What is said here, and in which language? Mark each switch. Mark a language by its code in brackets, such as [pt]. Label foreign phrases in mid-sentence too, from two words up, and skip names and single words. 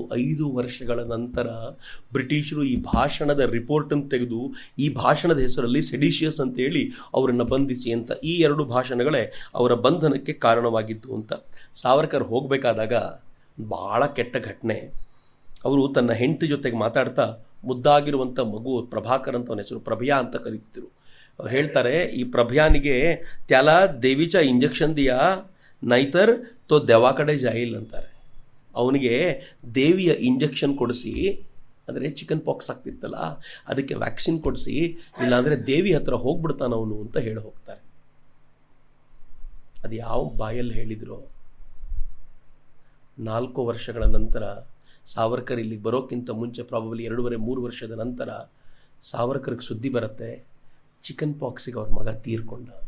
[kn] 5 ವರ್ಷಗಳ ನಂತರ ಬ್ರಿಟಿಷರು ಈ ಭಾಷಣದ ರಿಪೋರ್ಟನ್ನು ತೆಗೆದು ಈ ಭಾಷಣದ ಹೆಸರಲ್ಲಿ ಸೆಡಿಷಿಯಸ್ ಅಂತೇಳಿ ಅವರನ್ನು ಬಂಧಿಸಿ ಅಂತ. ಈ 2 ಭಾಷಣಗಳೇ ಅವರ ಬಂಧನಕ್ಕೆ ಕಾರಣವಾಗಿತ್ತು ಅಂತ. ಸಾವರ್ಕರ್ ಹೋಗಬೇಕಾದಾಗ ಭಾಳ ಕೆಟ್ಟ ಘಟನೆ. ಅವರು ತನ್ನ ಹೆಂಡತಿ ಜೊತೆಗೆ ಮಾತಾಡ್ತಾ ಮುದ್ದಾಗಿರುವಂಥ ಮಗು ಪ್ರಭಾಕರ್ ಅಂತ ಅವನ ಹೆಸರು, ಪ್ರಭ್ಯಾ ಅಂತ ಕರೀತಿದ್ರು. ಅವ್ರು ಹೇಳ್ತಾರೆ, ಈ ಪ್ರಭ್ಯಾನಿಗೆ [mr] त्याला देवीचा इंजेक्शन दिया नाहीतर तो देवाकडे जाईल ಅಂತಾರೆ. [kn] ಅವನಿಗೆ ದೇವಿಯ ಇಂಜೆಕ್ಷನ್ ಕೊಡಿಸಿ, ಅಂದರೆ ಚಿಕನ್ ಪಾಕ್ಸ್ ಆಗ್ತಿತ್ತಲ್ಲ ಅದಕ್ಕೆ ವ್ಯಾಕ್ಸಿನ್ ಕೊಡಿಸಿ, ಇಲ್ಲಾಂದರೆ ದೇವಿ ಹತ್ರ ಹೋಗ್ಬಿಡ್ತಾನವನು ಅಂತ ಹೇಳಿ ಹೋಗ್ತಾರೆ. ಅದು ಯಾವ ಬಾಯಲ್ಲಿ ಹೇಳಿದ್ರು? 4 ವರ್ಷಗಳ ನಂತರ ಸಾವರ್ಕರ್ ಇಲ್ಲಿಗೆ ಬರೋಕ್ಕಿಂತ ಮುಂಚೆ ಪ್ರಾಬಬ್ಲಿ 2.5-3 ವರ್ಷದ ನಂತರ ಸಾವರ್ಕರ್ಗೆ ಸುದ್ದಿ ಬರುತ್ತೆ, ಚಿಕನ್ ಪಾಕ್ಸಿಗೆ ಅವ್ರ ಮಗ ತೀರ್ಕೊಂಡ ಅಂತ.